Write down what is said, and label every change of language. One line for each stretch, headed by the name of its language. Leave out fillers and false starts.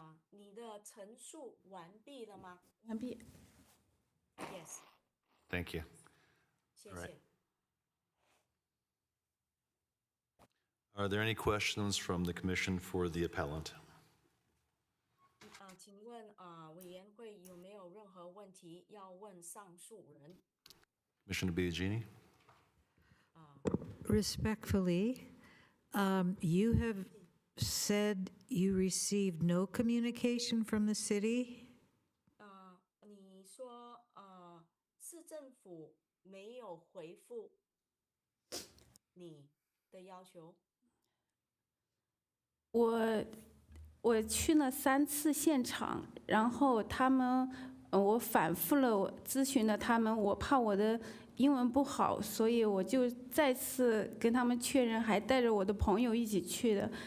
Chinese: 你的陈述完毕了吗？完毕。
English: Yes, Thank you.
Chinese: 谢
English: All right.
Chinese: 谢。
English: Are there any questions from the commission for the appellant?
Chinese: 请问委员会有没有任何问题要问上诉人？
English: Commissioner Biagini? Respectfully, you have said you received no communication from the city?
Chinese: 你说市政府没有回复你的要求？我去了3次现场，然后他们，我反复了咨询了他们，我怕我的英文不好，所以我就再次跟他们确认，还带着我的朋友一起去的。